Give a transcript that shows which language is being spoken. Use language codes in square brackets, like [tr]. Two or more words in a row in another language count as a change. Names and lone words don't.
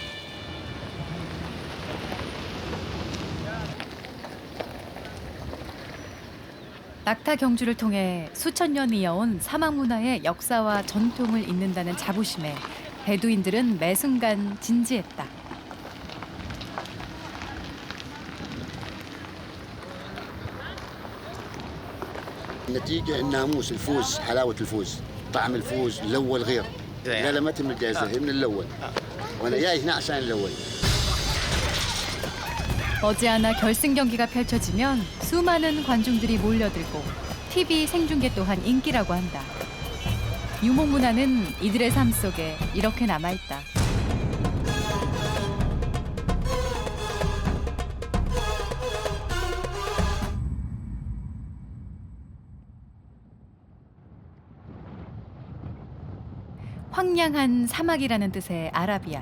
[ko] 낙타 경주를 통해 수천 년 이어온 사막 문화의 역사와 전통을 잇는다는 자부심에 베두인들은 매 순간 진지했다. [ar] النتيجة الناموس الفوز حلاوة الفوز طعم الفوز الأول غير لا ما تم الجائزة هي من الأول وأنا جاي هنا عشان الأول [ko] 머지않아 결승 경기가 펼쳐지면 수많은 관중들이 몰려들고 TV 생중계 또한 인기라고 한다. 유목 문화는 이들의 삶 속에 이렇게 남아있다. 황량한 사막이라는 뜻의 아라비아.